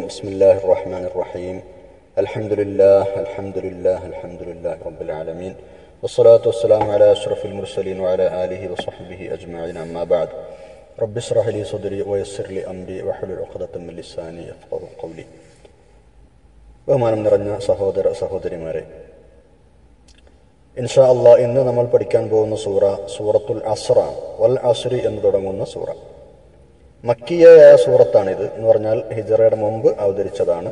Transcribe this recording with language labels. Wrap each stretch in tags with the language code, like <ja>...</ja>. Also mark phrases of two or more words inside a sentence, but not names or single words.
<ar>بسم الله الرحمن الرحيم. الحمد لله الحمد لله الحمد لله رب العالمين، والصلاة والسلام على أشرف المرسلين وعلى آله وصحبه أجمعين. أما بعد، رب اشرح لي صدري ويسر لي أمري واحلل عقدة من لساني يفقهوا قولي.</ar> <ml>ബഹുമാനം നിറഞ്ഞ സഹോദര സഹോദരിമാരെ,</ml> <ar>إن شاء الله</ar> <ml>ഇന്ന് നമ്മൾ പഠിക്കാൻ പോകുന്ന സൂറത്തുൽ അസ്റാണ്.</ml> <ar>والعصر</ar> <ml>എന്ന് തുടങ്ങുന്ന സൂറ മക്കിയയായ സൂറത്താണിത്. എന്ന് പറഞ്ഞാൽ ഹിജറയുടെ മുമ്പ് അവതരിച്ചതാണ്.</ml>